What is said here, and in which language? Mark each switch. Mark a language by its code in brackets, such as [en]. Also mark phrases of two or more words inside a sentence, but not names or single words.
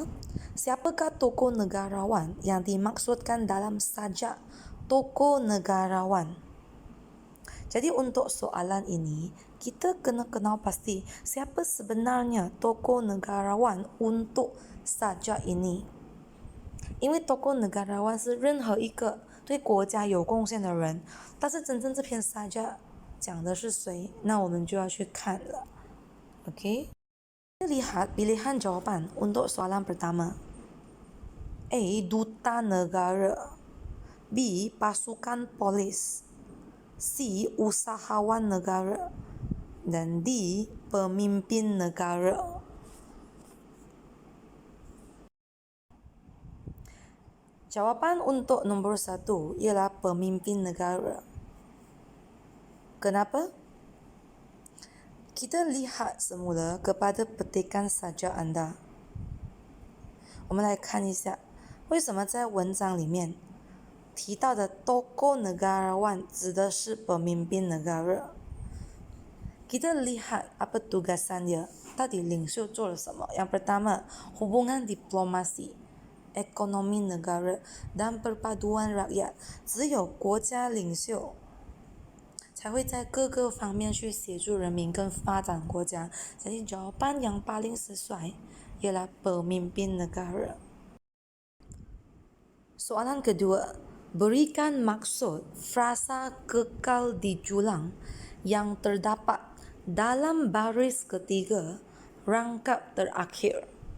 [ms] Siapakah tokoh negarawan yang dimaksudkan dalam sajak tokoh negarawan? Jadi untuk soalan ini, kita kena kenal pasti siapa sebenarnya tokoh negarawan untuk sajak ini. [zh] 因为 [ms] tokoh negarawan [zh] 是任何一个对国家有贡献的人，但是真正这篇sajak讲的是谁，那我们就要去看了。OK？ [ms] Lihat pilihan jawapan untuk soalan pertama. A. Duta negara. B. Pasukan polis. C. Usahawan negara. Dan D. Pemimpin negara. Jawapan untuk nombor 1 ialah pemimpin negara. Kenapa? Kita lihat semula kepada petikan sajak anda. [zh] 我们来看一下，为什么在文章里面提到的 [ms] tokoh negarawan [zh] 指的是 [ms] pemimpin negara. Kita lihat apa tugasan dia. [zh] Tadi 领袖做了什么？ [ms] Yang pertama, hubungan diplomasi, ekonomi negara dan perpaduan rakyat. [zh] 只有国家领袖才会在各个方面去协助人民跟发展国家. [ms] Jadi jawapan yang paling sesuai ialah pemimpin negara. Soalan kedua, berikan maksud frasa kekal di julang yang terdapat dalam baris ketiga rangkap terakhir.